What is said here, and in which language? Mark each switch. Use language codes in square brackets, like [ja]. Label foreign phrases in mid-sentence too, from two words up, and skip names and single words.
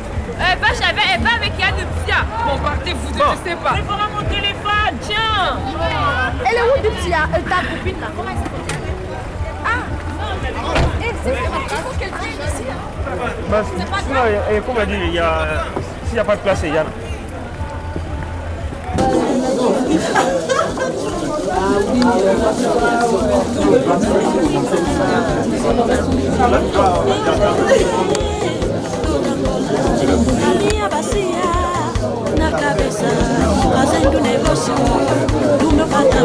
[fr] Elle va avec Yann Duptia. Bon, partez-vous, je sais pas. Il faudra mon téléphone, tiens. Elle est où Duptia? Ta copine là, comment elle s'appelle? Ah, c'est il faut qu'elle vienne ici. Sinon, comme on a dit, s'il n'y a pas de place, il y a. [pt] Minha bacia na cabeça, fazendo negócio do meu patrão.